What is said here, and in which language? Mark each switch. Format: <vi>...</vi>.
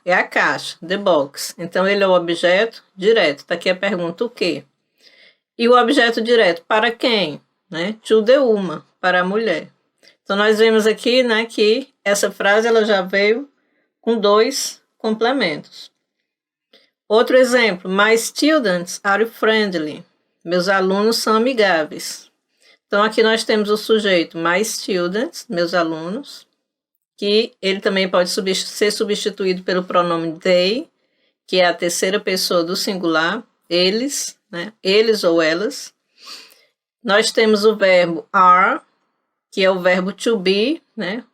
<pt>É a caixa,</pt> <en>the box.</en> <pt>Então, ele é o objeto direto. Está aqui a pergunta, o quê? E o objeto direto, para quem? Né?</pt> <en>To the woman,</en> <pt>para a mulher. Então, nós vemos aqui, né, que essa frase ela já veio com 2 complementos. Outro exemplo,</pt> <en>my students are friendly.</en> <pt>Meus alunos são amigáveis. Então, aqui nós temos o sujeito</pt> <en>my students,</en> <pt>meus alunos, que ele também pode ser substituído pelo pronome they, que é a terceira pessoa do singular, eles, né? Eles ou elas. Nós temos o verbo are, que é o verbo to be, né?</pt>